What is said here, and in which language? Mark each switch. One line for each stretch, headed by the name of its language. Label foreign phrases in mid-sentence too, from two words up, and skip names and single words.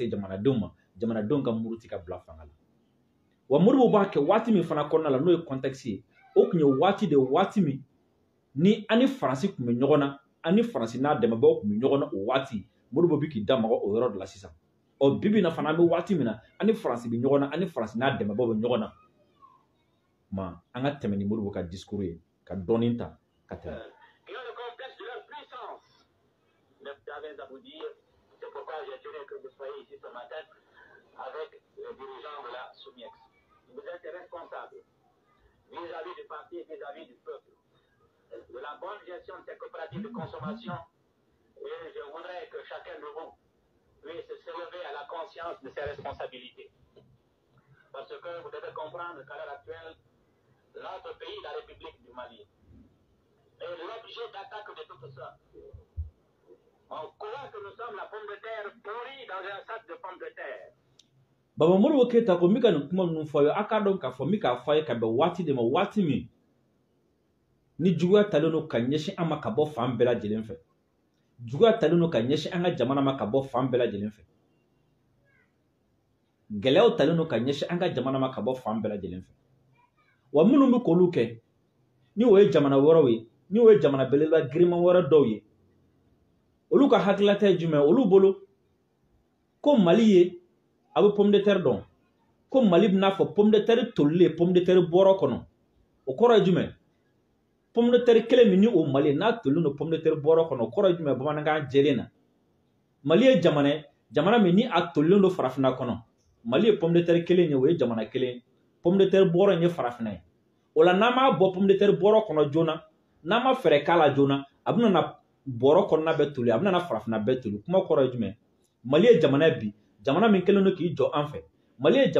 Bambara: se jamanadenw ma jamanadenw ka muruti ka bila fanga la wa Modibo b'a kɛ waati min fana kɔnɔna la n'o ye contexte ye o tun ye waati de waati min ni an ni Faransi tun bɛ ɲɔgɔn na an ni Faransi n'a dɛmɛbagaw tun bɛ ɲɔgɔn na o waati Modibo bɛ k'i da maga o yɔrɔ de la sisan bi bi in na fana an bɛ waati min na an ni Faransi bɛ ɲɔgɔn na an ni Faransi n'a dɛmɛbagaw bɛ ɲɔgɔn na ma an ka tɛmɛ ni Modibo ka discours ye ka dɔɔnin ta ka tɛmɛ.
French: C'est pourquoi j'ai tenu que vous soyez ici ce matin avec les dirigeants de la Soumex. Vous êtes responsables vis-à-vis du parti et vis-à-vis du peuple de la bonne gestion de ces coopératives de consommation. Et je voudrais que chacun de vous puisse se lever à la conscience de ses responsabilités. Parce que vous devez comprendre qu'à l'heure actuelle, notre pays, la République du Mali, est l'objet d'attaque de tout ça. On croit que nous sommes la pomme de terre pourrie dans un sac de pommes de terre.
Bambara: Baba Modibo Keyita ko mi ka nin kuma ninnu fɔ a ye a k'a dɔn k'a fɔ mi k'a fɔ a ye ka bɛn waati de ma waati min ni juguya talen don ka ɲɛsin an ma ka bɔ fan bɛɛ lajɛlen fɛ juguya talen don ka ɲɛsin an ka jamana ma ka bɔ fan bɛɛ lajɛlen fɛ gɛlɛyaw talen don ka ɲɛsin an ka jamana ma ka bɔ fan bɛɛ lajɛlen fɛ wa minnu bɛ k'olu kɛ ni o ye jamana wɛrɛw ye ni o ye jamana belebeleba giriman wɛrɛ dɔw ye olu ka hakilata ye jumɛn olu bolo ko Mali ye a bɛ
French: pomme de terre
Bambara: dɔn ko Mali bɛna fɔ
French: pomme de terre
Bambara: tolilen
French: pomme de terre
Bambara: bɔrɔ kɔnɔ o kɔrɔ ye jumɛn
French: pomme de terre
Bambara: kelen min ni o Mali n'a tolilen don
French: pomme de terre
Bambara: bɔrɔ kɔnɔ o kɔrɔ ye jumɛn bamanankan jɛlen na Mali ye jamana min ni a tolilen don farafinna kɔnɔ Mali ye
French: pomme de
Bambara: terre kelen ye o ye jamana kelen pomme de terre bɔrɔ in ye farafinna ye o la n'an m'a bɔ
French: pomme de terre
Bambara: bɔrɔ kɔnɔ joona n'an ma fɛɛrɛ k'a la joona a bɛna na bɔrɔ kɔnɔna bɛɛ toli a bɛna na farafinna bɛɛ toli kuma kɔrɔ ye jumɛn Mali ye jamana ye bi jamana min kɛlen don k'i jɔ an fɛ Mali ye